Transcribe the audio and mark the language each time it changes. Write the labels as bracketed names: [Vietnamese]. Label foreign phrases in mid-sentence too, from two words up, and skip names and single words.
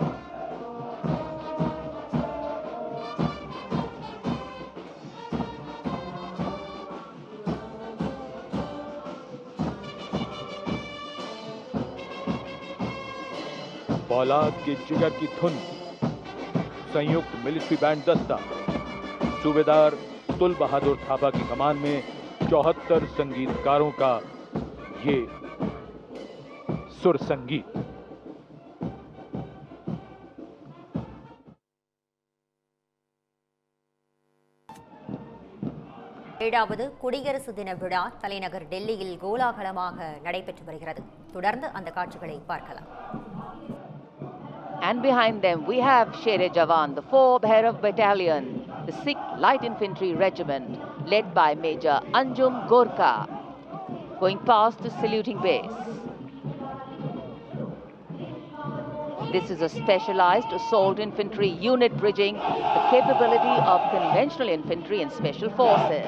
[Hindi] औलाद के जिगर की धुन, संयुक्त मिलिट्री बैंड दस्ता, सूबेदार तुल बहादुर थापा की कमान में 74 संगीतकारों का ये सुर संगीत। [Tamil] ஏழாவது குடியரசு தின விழா தலைநகர் டெல்லியில் கோலாகலமாக நடைபெற்று வருகிறது. தொடர்ந்து அந்த காட்சிகளை பார்க்கலாம். [English] And behind them we have Sher-e Jawan, the 4 Bhairav Battalion, the 6th Light Infantry Regiment, led by Major Anjum Gorkha, going past the saluting base. This is a specialized assault infantry unit bridging the capability of conventional infantry and special forces.